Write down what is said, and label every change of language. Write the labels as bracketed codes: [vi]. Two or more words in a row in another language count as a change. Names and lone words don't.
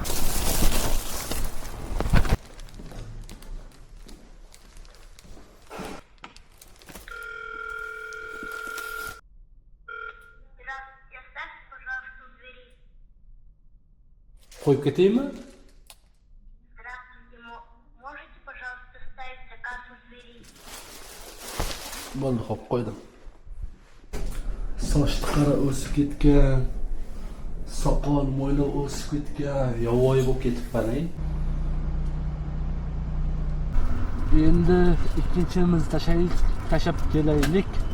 [uz] Qo'yib ketaymi? [ru] Здравствуйте, можете, пожалуйста, ставить заказ у двери? [uz] Bo'ldi, xo'p, qo'ydim. Soch qara o'sib ketgan, soqol mo'ylab o'sib ketgan, yovvoyi bo'lib ketibman-ey. Endi ikkinchimiz tashab kelaylik.